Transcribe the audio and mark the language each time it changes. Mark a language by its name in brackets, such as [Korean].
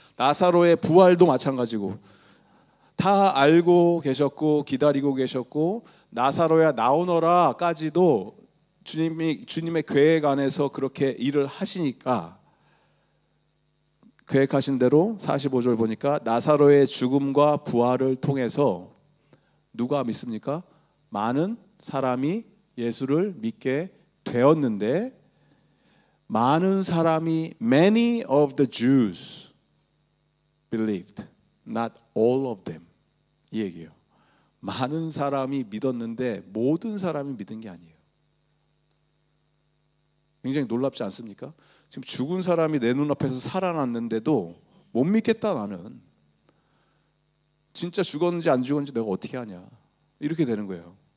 [Korean] 나사로의 부활도 마찬가지고 다 알고 계셨고 기다리고 계셨고 나사로야 나오너라까지도 주님의 계획 안에서 그렇게 일을 하시니까 계획하신 대로 45절 보니까 나사로의 죽음과 부활을 통해서 누가 믿습니까? 많은 사람이 예수를 믿게 되었는데 많은 사람이 [English] many of the Jews believed, not all of them. [Korean] 이 얘기예요. 많은 사람이 믿었는데 모든 사람이 믿은 게 아니에요. 굉장히 놀랍지 않습니까? 지금 죽은 사람이 내 눈앞에서 살아났는데도 못 믿겠다 나는. 진짜 죽었는지 안 죽었는지 내가 어떻게 하냐. 이렇게 되는 거예요.